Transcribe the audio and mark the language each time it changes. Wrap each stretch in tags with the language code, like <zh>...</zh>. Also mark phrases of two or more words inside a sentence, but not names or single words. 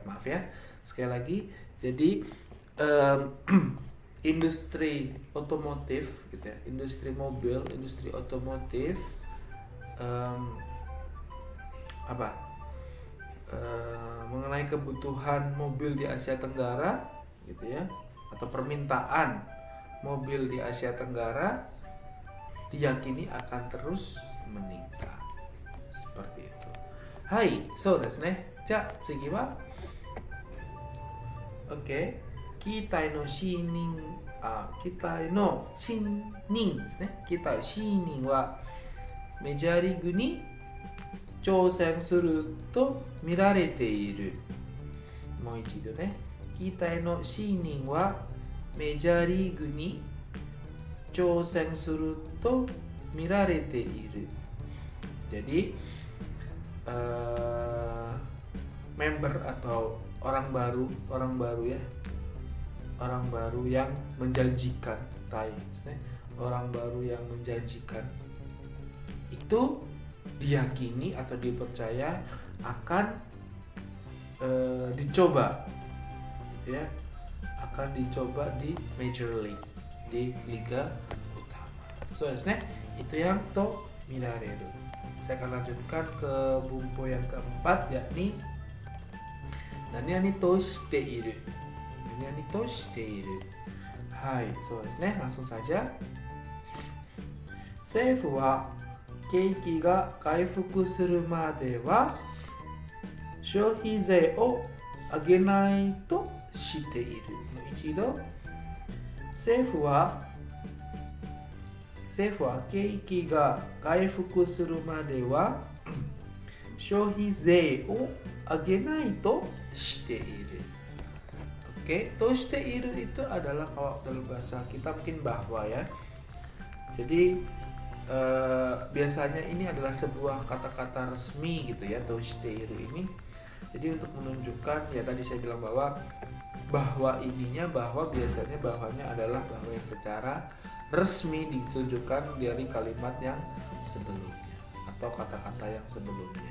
<id>Maaf ya, sekali lagi, jadi industri otomotif gitu ya, industri mobil, industri otomotif mengenai kebutuhan mobil di Asia Tenggara gitu ya, atau permintaan mobil di Asia Tenggara diyakini akan terus meningkat seperti itu.</id> <ja>Hai, そうですね。じゃ、次は期待の新人ですね. 期待新人はメジャーリーグに挑戦すると見られている。もう一度ね。期待のシーニンはメジャーリーグに挑戦すると見られている。Jadi</ja> <id>member atau orang baru ya, orang baru yang menjanjikan, orang baru yang menjanjikan itu diyakini atau dipercaya akan dicoba ya, akan dicoba di Major League, di Liga Utama. So itu yang</id> <ja>と見られる.</ja> <id>Saya akan lanjutkan ke bumpo yang keempat, yakni</id> <ja>何としている. 何としている.</ja> <id>Hai, so langsung saja.</id> <ja>政府は景気が回復するまでは消費税を上げないとしている。もう一度、政府は景気が回復するまでは消費税を上げないとしている。Oke, toしている</ja> <id>itu adalah kalau dalam bahasa kita mungkin bahwa ya. Jadi biasanya ini adalah sebuah kata-kata resmi gitu ya, toshiteiru ini. Jadi untuk menunjukkan ya, tadi saya bilang bahwa biasanya bahwanya adalah bahwa yang secara resmi ditunjukkan dari kalimat yang sebelumnya atau kata-kata yang sebelumnya.</id>